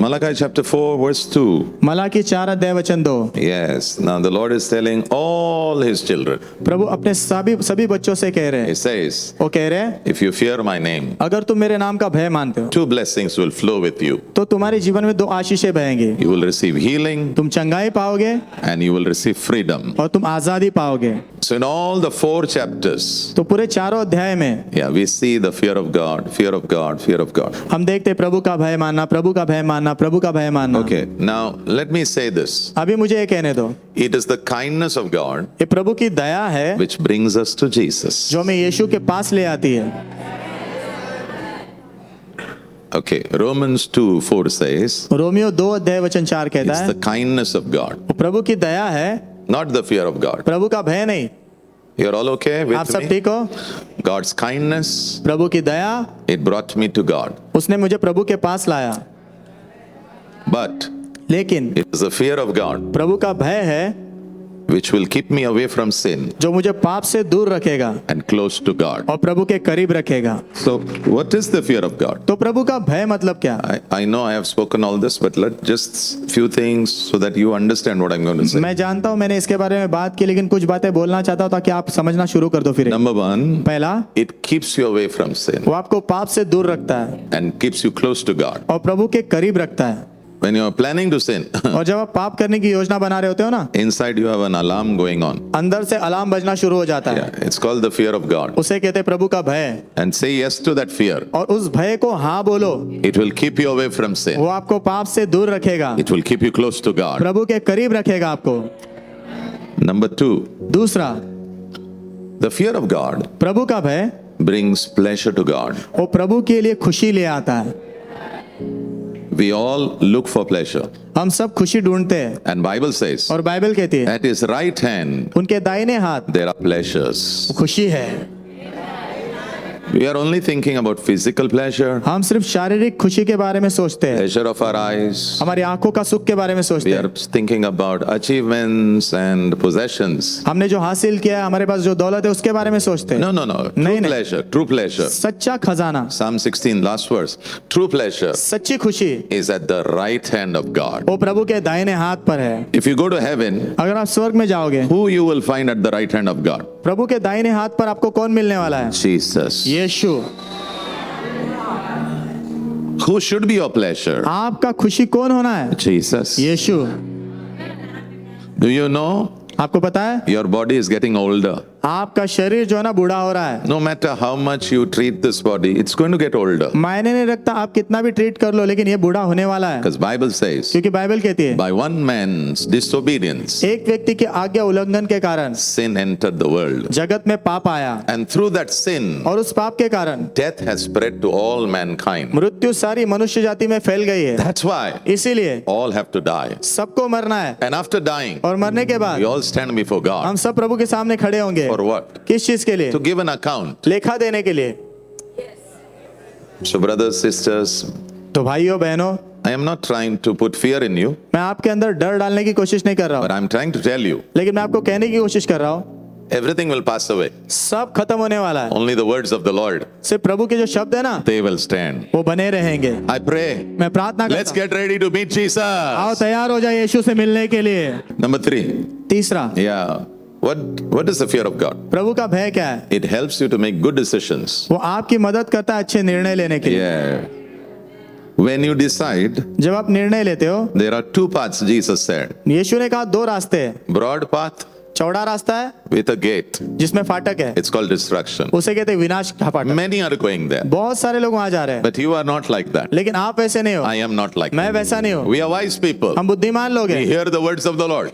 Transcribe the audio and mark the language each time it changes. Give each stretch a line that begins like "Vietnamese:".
English: Malachi chapter 4 verse 2.
Hindi: Malachi 4 अध्याय वचन 2।
English: Yes, now the Lord is telling all his children.
Hindi: प्रभु अपने सभी बच्चों से कह रहे
English: He
Hindi: हैं,
English: says,
Hindi: वो कह रहे हैं,
English: if you fear my name,
Hindi: अगर तुम मेरे नाम का भय मानते हो
English: 2 blessings will flow with you.
Hindi: तो तुम्हारे जीवन में 2 आशीषें बहेंगी।
English: You will receive healing
Hindi: तुम चंगाई पाओगे
English: and you will receive freedom.
Hindi: और तुम आजादी पाओगे।
English: So in all the 4 chapters,
Hindi: तो पूरे 4 अध्याय में
English: yeah, we see the fear of God, fear of God, fear of God.
Hindi: हम देखते हैं प्रभु का भय मानना, प्रभु का भय मानना, प्रभु का भय मानना।
English: Okay, now let me say this.
Hindi: अभी मुझे ये कहने दो,
English: It is the kindness of God
Hindi: ये प्रभु की दया है
English: which brings us to Jesus.
Hindi: जो हमें यीशु के पास ले आती है।
English: Okay, Romans 2:4 says,
Hindi: रोमियो 2 अध्याय वचन 4 कहता
English: it's
Hindi: है,
English: the kindness of God,
Hindi: वो प्रभु की दया है,
English: not the fear of God.
Hindi: प्रभु का भय नहीं।
English: You're all okay
Hindi: आप
English: with
Hindi: सब
English: me?
Hindi: ठीक हो?
English: God's kindness,
Hindi: प्रभु की दया
English: it brought me to God.
Hindi: उसने मुझे प्रभु के पास लाया,
English: But
Hindi: लेकिन
English: it is the fear of God
Hindi: प्रभु का भय है
English: which will keep me away from sin
Hindi: जो मुझे पाप से दूर रखेगा
English: and close to God.
Hindi: और प्रभु के करीब रखेगा।
English: So, what is the fear of God?
Hindi: तो प्रभु का भय मतलब क्या?
English: I know I have spoken all this, but let just few things so that you understand what I'm going to say.
Hindi: मैं जानता हूँ मैंने इसके बारे में बात की, लेकिन कुछ बातें बोलना चाहता हूँ ताकि आप समझना शुरू कर दो। फिर
English: Number 1,
Hindi: पहला,
English: it keeps you away from sin
Hindi: वो आपको पाप से दूर रखता है
English: and keeps you close to God.
Hindi: और प्रभु के करीब रखता है।
English: When you are planning to sin,
Hindi: और जब आप पाप करने की योजना बना रहे होते हो ना,
English: inside you have an alarm going on.
Hindi: अंदर से अलार्म बजना शुरू हो जाता है।
English: Yeah, it's called the fear of God.
Hindi: उसे कहते हैं प्रभु का भय।
English: And say yes to that fear.
Hindi: और उस भय को हाँ बोलो,
English: It will keep you away from sin.
Hindi: वो आपको पाप से दूर रखेगा,
English: It will keep you close to God.
Hindi: प्रभु के करीब रखेगा आपको।
English: Number 2,
Hindi: दूसरा,
English: the fear of God
Hindi: प्रभु का भय
English: brings pleasure to God.
Hindi: वो प्रभु के लिए खुशी ले आता है।
English: We all look for pleasure.
Hindi: हम सब खुशी ढूंढते हैं
English: And Bible says,
Hindi: और बाइबल कहती है
English: at his right hand
Hindi: उनके दाहिने हाथ
English: there are pleasures.
Hindi: खुशी है।
English: We are only thinking about physical pleasure,
Hindi: हम सिर्फ शारीरिक खुशी के बारे में सोचते हैं,
English: pleasure of our eyes.
Hindi: हमारी आंखों का सुख के बारे में सोचते
English: We
Hindi: हैं।
English: are thinking about achievements and possessions.
Hindi: हमने जो हासिल किया है, हमारे पास जो दौलत है, उसके बारे में सोचते हैं।
English: No, no, no. True
Hindi: नहीं, नहीं।
English: pleasure, true pleasure.
Hindi: सच्चा खजाना,
English: Psalm 16, last verse. True pleasure
Hindi: सच्ची खुशी
English: is at the right hand of God.
Hindi: वो प्रभु के दाहिने हाथ पर है।
English: If you go to heaven,
Hindi: अगर आप स्वर्ग में जाओगे,
English: who you will find at the right hand of God?
Hindi: प्रभु के दाहिने हाथ पर आपको कौन मिलने वाला है?
English: Jesus.
Hindi: Yeshu.
English: Who should be your pleasure?
Hindi: आपका खुशी कौन होना है?
English: Jesus.
Hindi: Yeshu.
English: Do you know
Hindi: आपको पता है
English: your body is getting older?
Hindi: आपका शरीर जो है ना बूढ़ा हो रहा है।
English: No matter how much you treat this body, it's going to get older.
Hindi: मायने नहीं रखता आप कितना भी ट्रीट कर लो, लेकिन ये बूढ़ा होने वाला है।
English: Because Bible says,
Hindi: क्योंकि बाइबल कहती है
English: by one man's disobedience,
Hindi: एक व्यक्ति के आज्ञा उल्लंघन के कारण
English: sin entered the world.
Hindi: जगत में पाप आया,
English: And through that sin,
Hindi: और उस पाप के कारण
English: death has spread to all mankind.
Hindi: मृत्यु सारी मनुष्य जाति में फैल गई है।
English: That's why
Hindi: इसीलिए
English: all have to die.
Hindi: सबको मरना है,
English: And after dying,
Hindi: और मरने के बाद
English: we all stand before God.
Hindi: हम सब प्रभु के सामने खड़े होंगे।
English: For what?
Hindi: किस चीज के लिए?
English: To give an account.
Hindi: लेखा देने के लिए।
English: So brothers, sisters,
Hindi: तो भाइयों बहनों,
English: I am not trying to put fear in you,
Hindi: मैं आपके अंदर डर डालने की कोशिश नहीं कर रहा हूँ,
English: but I'm trying to tell you,
Hindi: लेकिन मैं आपको कहने की कोशिश कर रहा हूँ
English: everything will pass away.
Hindi: सब खत्म होने वाला है।
English: Only the words of the Lord,
Hindi: सिर्फ प्रभु के जो शब्द है ना,
English: they will stand.
Hindi: वो बने रहेंगे।
English: I pray.
Hindi: मैं प्रार्थना
English: Let's
Hindi: करता हूँ,
English: get ready to meet
Hindi: आओ
English: Jesus.
Hindi: तैयार हो जाए यीशु से मिलने के लिए।
English: Number 3.
Hindi: तीसरा,
English: Yeah. What is the fear of God?
Hindi: प्रभु का भय क्या है?
English: It helps you to make good decisions.
Hindi: वो आपकी मदद करता है अच्छे निर्णय लेने के लिए।
English: Yeah. When you decide,
Hindi: जब आप निर्णय लेते हो,
English: there are two paths, Jesus said.
Hindi: यीशु ने कहा दो रास्ते हैं,
English: Broad path
Hindi: चौड़ा रास्ता है
English: with a gate.
Hindi: जिसमें फाटक है,
English: It's called destruction.
Hindi: उसे कहते हैं विनाश का फाटक।
English: Many are going there.
Hindi: बहुत सारे लोग वहां जा रहे हैं,
English: But you are not like that.
Hindi: लेकिन आप वैसे नहीं हो,
English: I am not like
Hindi: मैं
English: that.
Hindi: वैसा नहीं हूँ।
English: We are wise people.
Hindi: हम बुद्धिमान लोग
English: We
Hindi: हैं,
English: hear the words of the Lord.